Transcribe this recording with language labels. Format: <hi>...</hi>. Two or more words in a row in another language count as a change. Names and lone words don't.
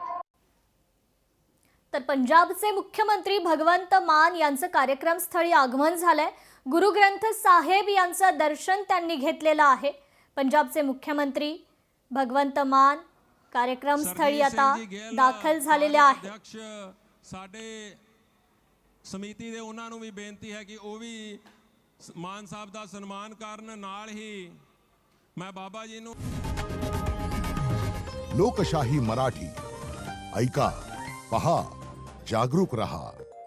<mr>तर पंजाबचे मुख्यमंत्री भगवंत मान यांचं कार्यक्रमस्थळी आगमन झालंय। गुरु ग्रंथ साहेब यांचं दर्शन त्यांनी घेतलेलं आहे। पंजाबचे मुख्यमंत्री भगवंत मान कार्यक्रमस्थळी आता दाखल झालेले आहेत।</mr> <pa>अध्यक्ष ਸਾਡੇ ਸਮਿਤੀ ਦੇ ਉਹਨਾਂ ਨੂੰ ਵੀ ਬੇਨਤੀ ਹੈ ਕਿ ਉਹ ਵੀ ਮਾਨ ਸਾਹਿਬ ਦਾ ਸਨਮਾਨ ਕਰਨ। ਨਾਲ ਹੀ ਮੈਂ ਬਾਬਾ ਜੀ ਨੂੰ</pa> <mr>लोकशाही मराठी ऐका, पहा, जागरूक रहा।</mr>